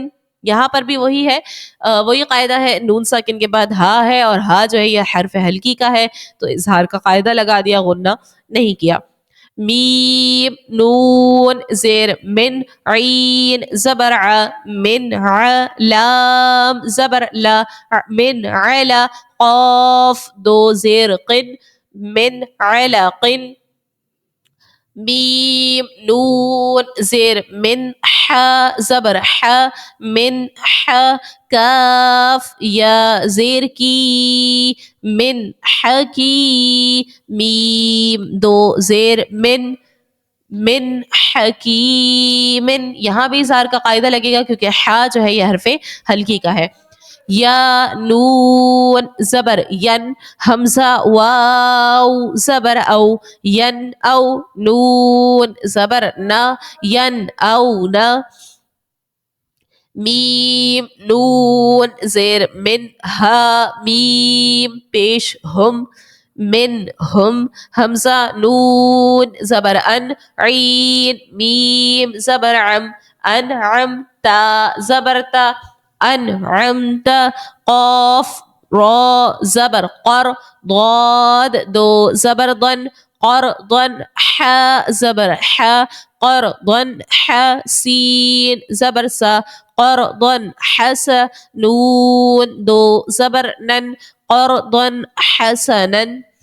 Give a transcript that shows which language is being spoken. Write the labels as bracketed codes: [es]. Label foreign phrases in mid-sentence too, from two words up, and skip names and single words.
[ur] یہاں پر بھی وہی ہے، وہی قاعدہ ہے. نون ساکن کے بعد ہا ہے اور ہا جو ہے یہ حرف حلقی کا ہے، تو اظہار کا قاعدہ لگا دیا، غنہ نہیں کیا. میم نون زیر من، عین زبر ع، من ع، لام زبر لا، من علا، قاف دو زیر قن، من علقن. میم نون زیر من، ح زبر ح، من ح، کاف یا زیر کی، من حکی. میم دو زیر من، من حکیم. یہاں بھی اظہار کا قاعدہ لگے گا کیونکہ ح جو ہے یہ حرف حلقی کا ہے. یا نون زبر ین، حمزہ واو زبر او، ین او، نون زبر نا، ین او نا. میم نون زیر من، ہا میم پیش ہم، من ہم. حمزہ نون زبر ان، عین میم زبر عم، انعم تا زبر تا، انعمت. قاف را زبر قر، ضاد دو زبر ضن، قرضن. ح زبر ح، قرضن ح، سین زبر سا، قرضن حس. نون دو زبر نن، قرضن حسنن.